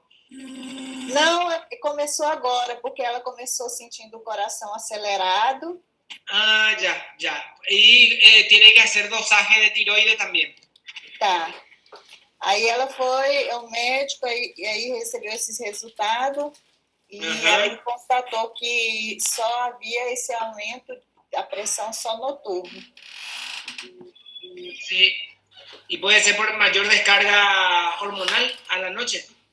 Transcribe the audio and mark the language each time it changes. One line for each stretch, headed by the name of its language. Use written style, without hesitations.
Portuguese: Não, começou agora, porque ela começou sentindo o coração acelerado.
Spanish: Ah, ya. Y tiene que hacer dosaje de tiroides también.
Portuguese: Tá. Aí ela foi ao médico e aí recebeu esses resultados e aí constatou que só havia esse aumento da pressão só noturno.
Spanish: Sí. Y puede ser por mayor descarga hormonal a la noche.